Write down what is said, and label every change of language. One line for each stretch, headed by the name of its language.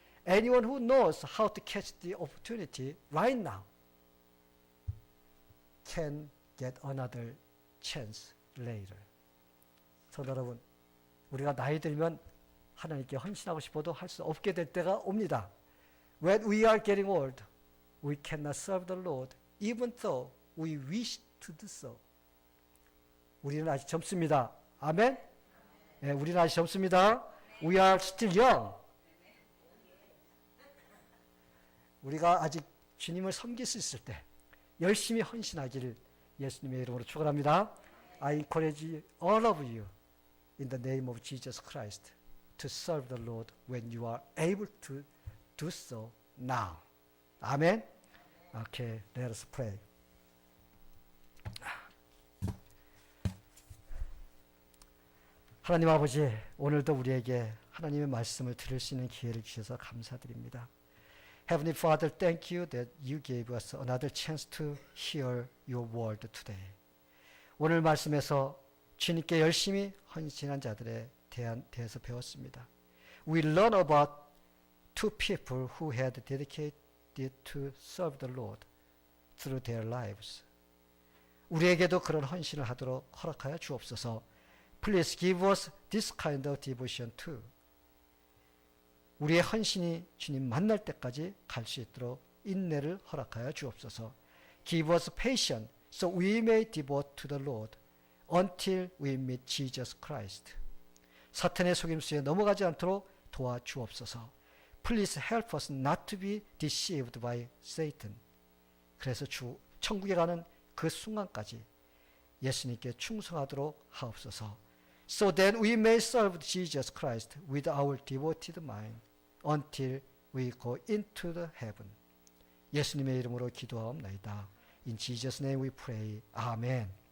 English: Anyone who knows how to catch the opportunity right now can get another chance later.
Korean: 성도 여러분, 우리가 나이 들면 하나님께 헌신하고 싶어도 할 수 없게 될 때가 옵니다.
English: When we are getting old, we cannot serve the Lord, even though we wish to do so.
Korean: 우리는 아직 젊습니다. 아멘? 네, 우리는 아직 젊습니다.
English: We are still young.
Korean: 우리가 아직 주님을 섬길 수 있을 때 열심히 헌신하기를 예수님의 이름으로 축원합니다.
English: I encourage all of you in the name of Jesus Christ to serve the Lord when you are able to do so now. 아멘. Okay, let us pray.
Korean: 하나님 아버지, 오늘도 우리에게 하나님의 말씀을 들을 수 있는 기회를 주셔서 감사드립니다.
English: Heavenly Father, thank you that you gave us another chance to hear your word today.
Korean: 오늘 말씀에서 주님께 열심히 헌신한 자들에 대해서 배웠습니다.
English: We learn about two people who had dedicated to serve the Lord through their lives.
Korean: 우리에게도 그런 헌신을 하도록 허락하여 주옵소서.
English: Please give us this kind of devotion too.
Korean: 우리의 헌신이 주님 만날 때까지 갈 수 있도록 인내를 허락하여 주옵소서.
English: Give us patience so we may devote to the Lord until we meet Jesus Christ.
Korean: 사탄의 속임수에 넘어가지 않도록 도와주옵소서.
English: Please help us not to be deceived by Satan.
Korean: 그래서 천국에 가는 그 순간까지 예수님께 충성하도록 하옵소서.
English: So that we may serve Jesus Christ with our devoted mind until we go into the heaven.
Korean: 예수님의 이름으로 기도하옵나이다.
English: In Jesus' name we pray. Amen.